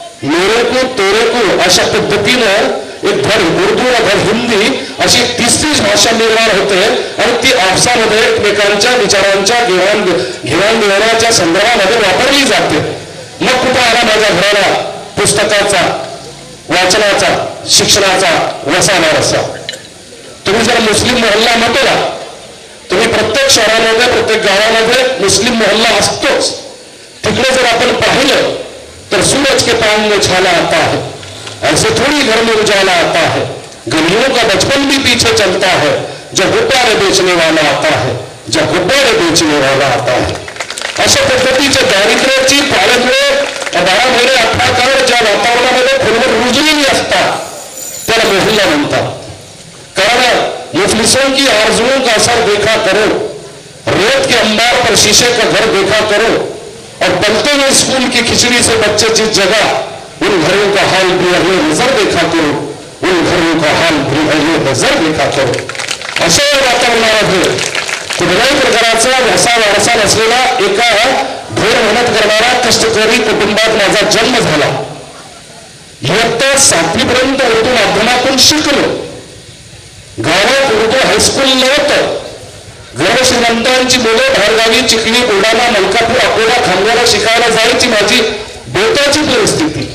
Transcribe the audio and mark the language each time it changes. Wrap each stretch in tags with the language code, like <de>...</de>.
<hi>मेरे को तेरे को</hi> <mr>अशा पद्धतीनं एक धड उर्दू धड हिंदी अशी तिसरीच भाषा निर्माण होते आणि ती आपसामध्ये एकमेकांच्या विचारांच्या घेवाणदेवाणाच्या संदर्भामध्ये वापरली जाते. मग कुठं आला माझ्या घराला पुस्तकाचा वाचनाचा शिक्षणाचा वसाला रसा. तुम्ही जर मुस्लिम मोहल्ला म्हटला, तुम्ही प्रत्येक शहरामध्ये प्रत्येक गावामध्ये मुस्लिम मोहल्ला असतोच. तिकडे जर आपण पाहिलं तर</mr> <hi>सूरज के पांव में छाला आता है, ऐसे थोड़ी घर में उजाला आता है, गलियों का बचपन भी पीछे चलता है, जब गुब्बारे बेचने वाला आता है, जब गुब्बारे बेचने वाला आता है.</hi> <mr>अशा पद्धतीच्या दारिद्र्याची पालकमुळे 12 महिने 18 काळ ज्या वातावरणामध्ये खोलवर रुजलेली असतात त्याला मोहल्ला म्हणतात.</mr> <hi>कारण मुफलिसों की आरजुओं का असर देखा करो, रेत के अंबार पर शीशे का घर देखा करो और बनते हुए स्कूल की खिचड़ी से बच्चे जिस जगह उन घरों का हाल भी अगले नजर देखा करो, उन घरों का हाल भी अगले नजर देखा करो.</hi> <mr>अशा वातावरणामध्ये कुठल्याही प्रकारचा वारसा नसलेला एका भोर मेहनत करणारा कष्टकरी कुटुंबात माझा जन्म झाला. इयत्ता 7वी पर्यंत उर्दू माध्यमातून शिकलो. गावात उर्दू हायस्कूल नव्हतं. गर्व श्रीमंतांची मुलं बाहेरगावी चिखली बुलढाणा मलकापूर अकोला खामगावला शिकायला जायची माझी बेताची परिस्थिती.</mr>